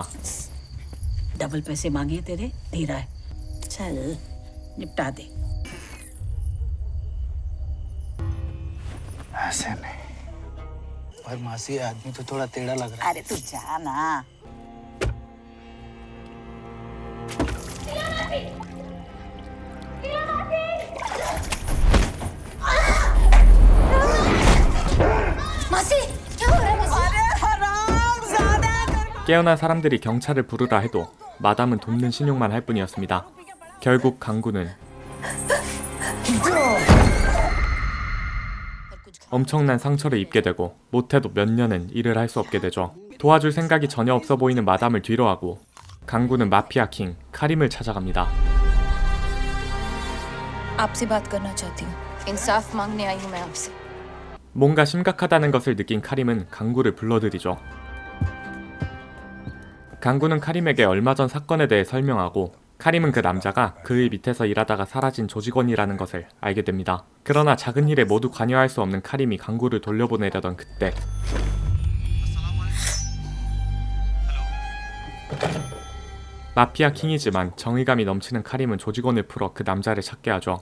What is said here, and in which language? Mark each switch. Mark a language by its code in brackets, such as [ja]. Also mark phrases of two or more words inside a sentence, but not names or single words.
[hi] डबल पैसे मांगे तेरे दे रहा है। चल निपटा दे। ऐसे नहीं। और मासी आदमी तो थोड़ा टेढ़ा लग रहा है। अरे तू जा ना। मासी क्या हो रहा है मासी? अरे हरामजादा। [ko] 깨어난 사람들이 경찰을 부르라 해도 마담은 돕는 신용만 할 뿐이었습니다. 결국 강구는 엄청난 상처를 입게 되고 못해도 몇 년은 일을 할 수 없게 되죠. 도와줄 생각이 전혀 없어 보이는 마담을 뒤로하고 강구는 마피아 킹 카림을 찾아갑니다. [hi] आपसे बात करना चाहती हूँ। इंसाफ मांगने आई हूँ मैं आपसे। [ko] 뭔가 심각하다는 것을 느낀 카림은 강구를 불러들이죠. 강구는 카림에게 얼마 전 사건에 대해 설명하고 카림은 그 남자가 그의 밑에서 일하다가 사라진 조직원이라는 것을 알게 됩니다. 그러나 작은 일에 모두 관여할 수 없는 카림이 강구를 돌려보내려던 그때 마피아 킹이지만 정의감이 넘치는 카림은 조직원을 풀어 그 남자를 찾게 하죠.